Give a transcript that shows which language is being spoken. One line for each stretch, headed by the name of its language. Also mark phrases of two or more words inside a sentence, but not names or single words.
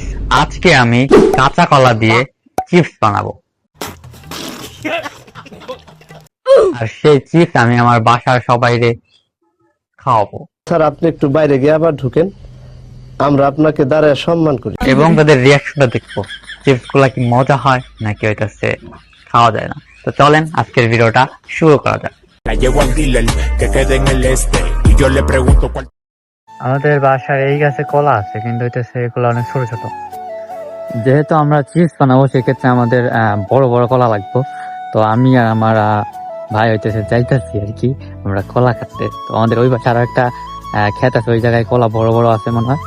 Bangla: আজকে আমি কাঁচা কলা দিয়ে চিপস বানাবো, আর সেই চিপস আমি আমার বাসার সবাইকে খাওয়াবো স্যার, আপনি একটু বাইরে গিয়ে আবার ঢুকেন, আমরা আপনাকে দাঁড়ায় সম্মান করি। এবং তাদের রিয়াকশনটা দেখবো চিপস গুলা কি মজা হয় নাকি হইতাছে খাওয়া যায় না। তো চলেন আজকের ভিডিওটা শুরু করা যাক।
Spanish: La llevo al dealer que quede en el este y yo le pregunto cuál.
Bangla: আমাদের বাসার এই গাছে কলা আছে, কিন্তু হইতেছে এগুলো অনেক ছোট ছোট। যেহেতু আমরা চিপস বানাবো সেক্ষেত্রে আমাদের বড় বড় কলা লাগবে। তো আমি আর আমার ভাই হইতেছে যাইতেছি আর কি আমরা কলা কাটতে। তো আমাদের ওই পাশে আরো একটা ক্ষেত আছে, ওই জায়গায় কলা বড় বড় আছে মনে হয়।